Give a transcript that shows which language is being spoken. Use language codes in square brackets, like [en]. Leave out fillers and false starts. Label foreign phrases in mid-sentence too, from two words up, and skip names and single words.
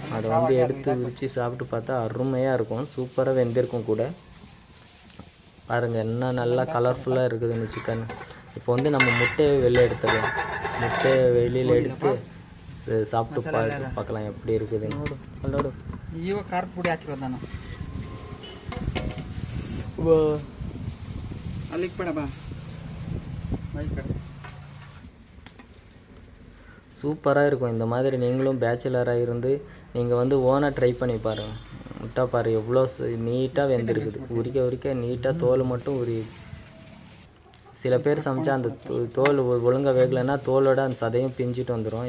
[ta] அதை வந்து எடுத்து விரித்து சாப்பிட்டு பார்த்தா அருமையாக இருக்கும், சூப்பராக வெந்திருக்கும் கூட. பாருங்கள் என்ன நல்லா கலர்ஃபுல்லாக இருக்குதுன்னு சிக்கன். இப்போ வந்து நம்ம முட்டையை வெளியே எடுத்துக்கலாம், முட்டையை வெளியில் எடுத்து சாப்பிட்டு பார்க்கலாம் எப்படி இருக்குதுன்னு. [kn] ಖಾರಪುಡಿ ಹಾಕಿರೋದು ನಾನು ಅಲ್ಲಿಗೆ ಬೇಡ ಬಾ ಈ ಕಡೆ. [ta] சூப்பராக இருக்கும். இந்த மாதிரி நீங்களும் பேச்சுலராக இருந்து நீங்கள் வந்து ஓனாக ட்ரை பண்ணி பாருங்கள். முட்டை பாரு எவ்வளோ நீட்டாக வெந்திருக்குது, உரிக்க நீட்டாக தோல் மட்டும் சில பேர் சமைச்சா அந்த தோல் ஒழுங்காக வேகலைன்னா தோலோட அந்த சதையும் பிஞ்சிட்டு வந்துடும்.